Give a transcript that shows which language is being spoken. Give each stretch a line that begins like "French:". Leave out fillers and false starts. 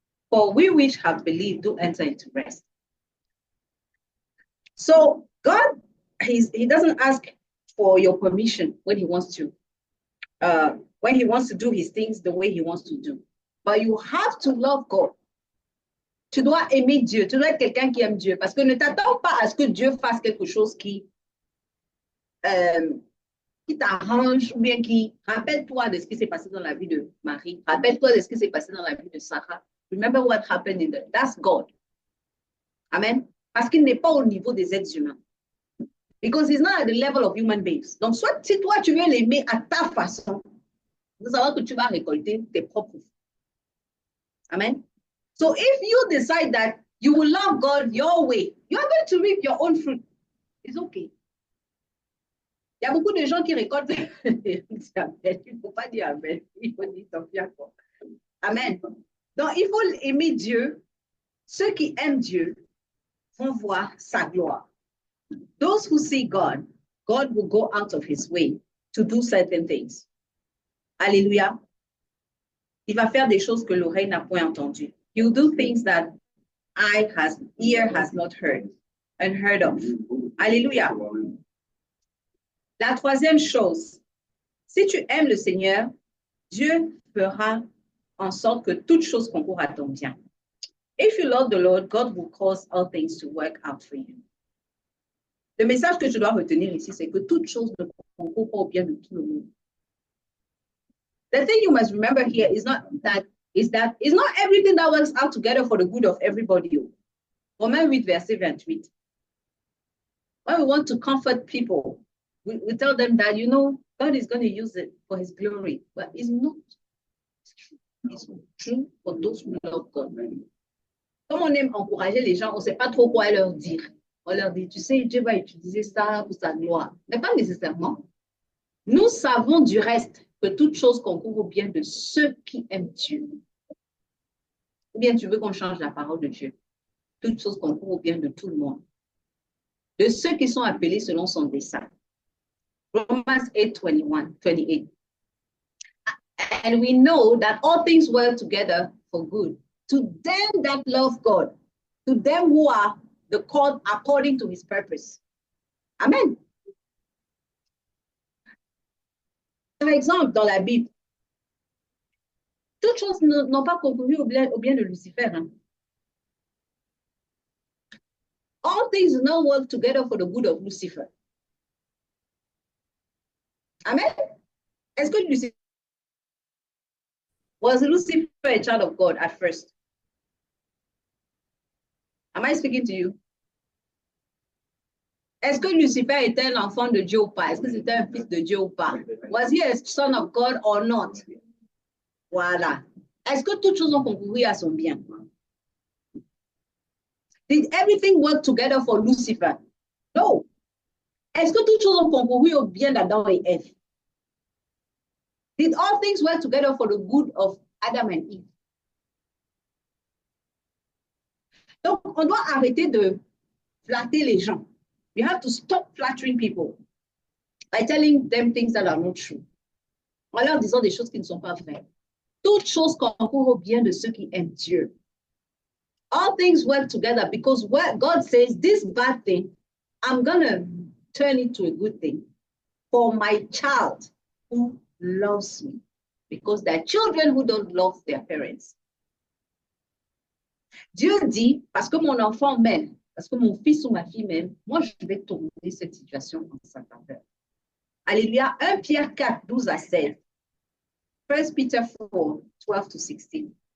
English: For we which have believed do enter into rest. So God, he doesn't ask for your permission when he wants to do his things the way he wants to do. But you have to love God.
French: Tu dois aimer Dieu. Tu dois être quelqu'un qui aime Dieu. Parce que ne t'attends pas à ce que Dieu fasse quelque chose qui t'arrange ou bien qui... Rappelle-toi de ce qui s'est passé dans la vie de Marie. Rappelle-toi de ce qui s'est passé dans la vie de Sarah.
English: Remember what happened in that. That's God. Amen.
French: Parce qu'il n'est pas au niveau des êtres humains.
English: Because he's not at the level of human beings.
French: Donc, soit si toi, tu veux l'aimer à ta façon, vous savez que tu vas récolter tes propres fruits. Amen.
English: So if you decide that you will love God your way, you are going to reap your own fruit. It's okay.
French: Il y a beaucoup de gens qui récoltent. Il ne faut pas dire Amen. Il faut dire Sophia. Amen. Donc, il faut aimer Dieu. Ceux qui aiment Dieu vont voir sa gloire.
English: Those who see God, God will go out of his way to do certain things. Alléluia.
French: Il va faire des choses que l'oreille n'a point entendues.
English: He will do things that ear has not heard and heard of. Alléluia.
French: La troisième chose, si tu aimes le Seigneur, Dieu fera en sorte que toute chose concourt à ton bien.
English: If you love the Lord, God will cause all things to work out for you.
French: Le message que je dois retenir ici, c'est que toute chose ne concourt pas au bien de tout le monde.
English: The thing you must remember here is not it's not everything that works out together for the good of everybody.
French: Romains 8, verset 28.
English: When we want to comfort people, we tell them that, you know, God is going to use it for his glory. But it's not. It's true. It's true for those who love God.
French: Comme on aime encourager les gens, on ne sait pas trop quoi leur dire. On leur dit, tu sais, Dieu va utiliser ça pour sa gloire. Mais pas nécessairement. Nous savons du reste que toute chose concourt au bien de ceux qui aiment Dieu. Ou bien tu veux qu'on change la parole de Dieu. Toute chose concourt au bien de tout le monde. De ceux qui sont appelés selon son dessein.
English: Romans 8, 28. And we know that all things work together for good. To them that love God. To them who are the called according to his purpose. Amen.
French: Par exemple, dans la Bible, toutes choses n'ont pas concouru au bien de Lucifer. Hein.
English: All things do not work together for the good of Lucifer. Amen.
French: Est-ce que
English: Lucifer was Lucifer a child of God at first? Am I speaking to you?
French: Est-ce que Lucifer était un enfant de Dieu ou pas? Est-ce que c'était un fils de Dieu ou pas?
English: Was he a son of God or not? Voilà.
French: Est-ce que toutes choses ont concouru à son bien?
English: Did everything work together for Lucifer? No.
French: Est-ce que toutes choses ont concouru au bien d'Adam et Ève?
English: Did all things work together for the good of Adam and Eve?
French: Donc, on doit arrêter de flatter les gens.
English: We have to stop flattering people by telling them things that are not true.
French: En leur disant des choses qui ne sont pas vraies. Toutes choses concourent au bien de ceux qui aiment Dieu.
English: All things work together because what God says, this bad thing, I'm going to turn it to a good thing for my child who loves me. Because there are children who don't love their parents.
French: Dieu dit, parce que mon enfant m'aime, parce que mon fils ou ma fille m'aime, moi je vais tourner cette situation en sa faveur. Alléluia. 1 Pierre 4, 12 à 16.
English: 1 Peter 4, 12 to 16.